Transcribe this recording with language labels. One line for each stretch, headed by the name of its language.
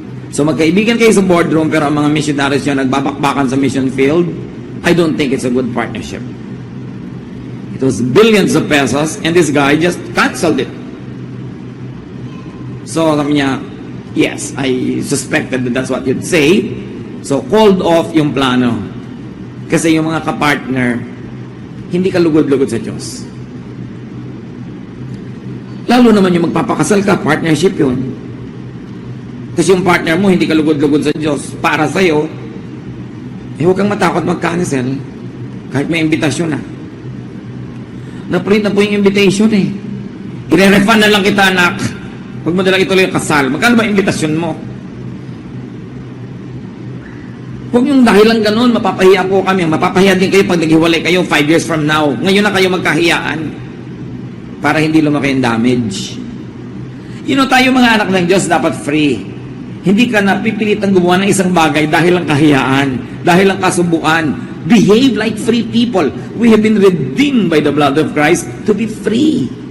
Filipino: So magkaibigan kayo sa boardroom pero ang mga missionaries nyo nagbabakbakan sa mission field.
English: I don't think it's a good partnership. It was billions of pesos and this guy just canceled it. So
Filipino: sabi niya,
English: yes, I suspected that that's what you'd say.
Filipino: So called off yung plano. Kasi yung mga kapartner, hindi ka lugod-lugod sa Diyos. Lalo naman yung magpapakasal ka, partnership yun. Kasi yung partner mo, hindi ka lugod-lugod sa Diyos. Para sa'yo, huwag kang matakot mag-cancel. Kahit may imbitasyon na. Na-print na po yung invitation eh. I-refund na lang kita, anak. Huwag mo dalang ituloy yung kasal. Magkano ba imbitasyon mo? Huwag yung dahilan ganun, mapapahiya po kami. Mapapahiya din kayo pag naghiwalay kayo
English: 5 years from now.
Filipino: Ngayon na kayo magkahiyaan. Para hindi lumaki yung damage.
English: You know,
Filipino: tayo mga anak ng Diyos dapat free. Hindi ka napipilitang gumawa ng isang bagay dahil lang kahiyaan, dahil lang kasubukan.
English: Behave like free people. We have been redeemed by the blood of Christ to be free.